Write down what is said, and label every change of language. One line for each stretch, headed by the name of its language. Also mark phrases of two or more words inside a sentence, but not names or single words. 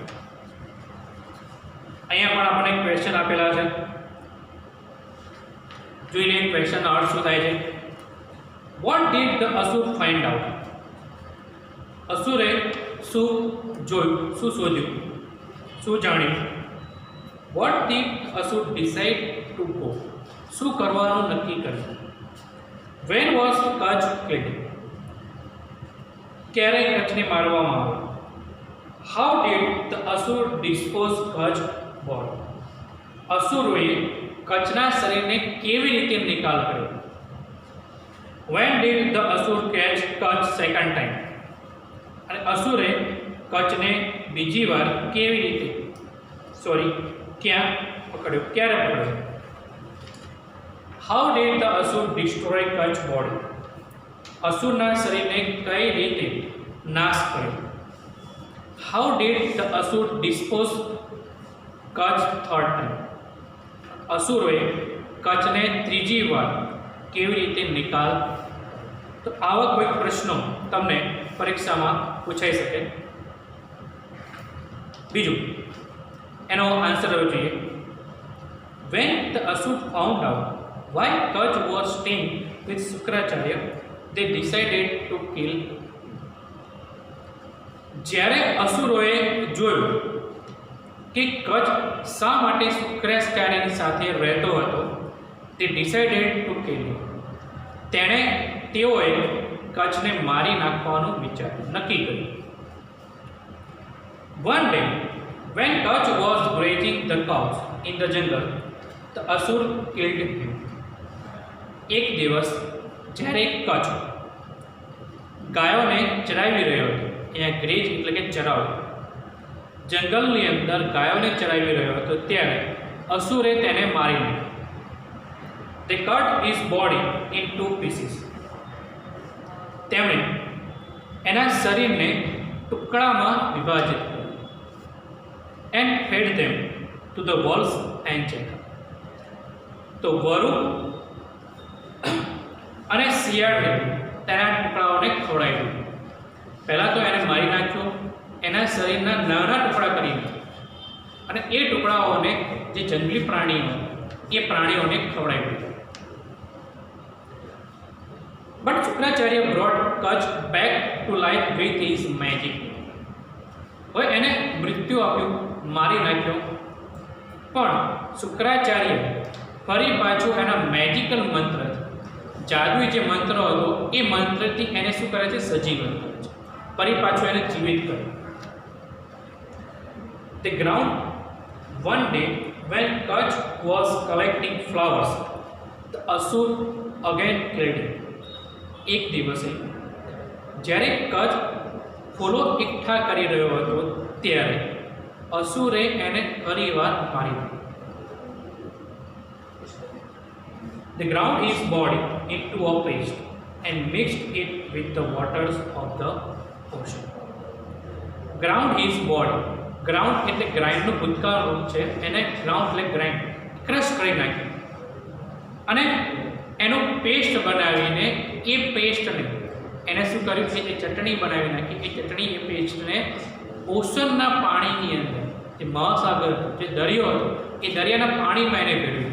Gujarati: અહીંયા પણ આપણને ક્વેશ્ચન આપેલા છે, જોઈ લઈએ ક્વેશ્ચનનો અર્થ શું થાય છે.
English: What did the Asur find out?
Gujarati: અસુરે શું જોયું, શું શોધ્યું, શું જાણ્યું?
English: What did Asur decide to go?
Gujarati: શું કરવાનું નક્કી કર્યું?
English: When was Kutch killed?
Gujarati: ક્યારે કચ્છને મારવામાં આવ્યો?
English: How did the Asur dispose Kutch body?
Gujarati: અસુરોએ કચ્છના શરીરને કેવી રીતે નિકાલ કર્યો?
English: When did the Asur catch Kutch second time?
Gujarati: અને અસુરે કચ્છને બીજી વાર કેવી રીતે, ક્યાં પકડ્યો, ક્યારે પકડ્યો?
English: How did the Asur destroy Kutch body?
Gujarati: અસુરના શરીરને કઈ રીતે નાશ કર્યો?
English: How did the Asur dispose Kutch third time?
Gujarati: અસુરોએ કચ્છને ત્રીજી વાર કેવી રીતે નિકાલ? તો આવા કોઈ પ્રશ્નો તમને પરીક્ષામાં પૂછાઈ શકે. બીજું, એનો આન્સર હોવો જોઈએ.
English: When the Asur found out why Kutch was staying with Shukracharya, they decided to kill.
Gujarati: જ્યારે અસુરોએ જોયું કે કચ્છ શા માટે શુક્રાચાર્યની સાથે રહેતો હતો, તે
English: decided to kill.
Gujarati: તેઓએ કચ્છને મારી નાખવાનું વિચાર્યું, નક્કી કર્યું.
English: One day, when Kutch was grazing the cows in the jungle, the Asur killed him.
Gujarati: એક દિવસ જ્યારે કચ્છ ગાયોને ચરાવી રહ્યો હતો, અહીંયા ગ્રેજ એટલે કે ચરાવવું, જંગલની અંદર ગાયોને ચરાવી રહ્યો હતો, ત્યારે અસુરે તેને મારી નાખ્યો.
English: They cut his body in 2 pieces.
Gujarati: તેમણે એના શરીરને ટુકડામાં વિભાજિત કર્યું.
English: And fed them to the wolves and jackal.
Gujarati: તો વરુ અને શિયાળને તેના ટુકડાઓને ખવડાવી દીધું. પહેલાં તો એને મારી નાખ્યો, એના શરીરના નાના ટુકડા કરી નાખ્યા અને એ ટુકડાઓને જે જંગલી પ્રાણીઓ એ પ્રાણીઓને ખવડાવી દીધા.
English: But Shukracharya brought Kutch back to life with his magic.
Gujarati: હવે એને મૃત્યુ આપ્યું, મારી નાખ્યો, પણ શુક્રાચાર્ય ફરી પાછું એના મેજિકલ મંત્રથી, જાદુઈ જે મંત્ર હતો એ મંત્રથી એને શું કરે છે? સજીવન કરે છે, ફરી પાછું એને જીવિત કરે.
English: The ground one day when Kach was collecting flowers, the Asur again killed him.
Gujarati: એક દિવસે જ્યારે કચ્છ ફૂલો એકઠા કરી રહ્યો હતો ત્યારે અસુરે એને ફરીવાર મારી દીધો.
English: The ground his body into a paste and mixed it with the waters of the ocean. Ground his body,
Gujarati: ગ્રાઉન્ડ એટલે ગ્રાઇન્ડનું ભૂતકાળ રૂપ છે, એને ગ્રાઉન્ડ એટલે ગ્રાઇન્ડ, ક્રશ કરી નાખ્યું અને એનો પેસ્ટ બનાવીને એ પેસ્ટને એને શું કર્યું કે એ ચટણી બનાવી નાખી. એ ચટણી એ પેસ્ટને ઓશનના પાણીની અંદર, જે મહાસાગર જે દરિયો હતો એ દરિયાના પાણીમાં એને ભેળવ્યું.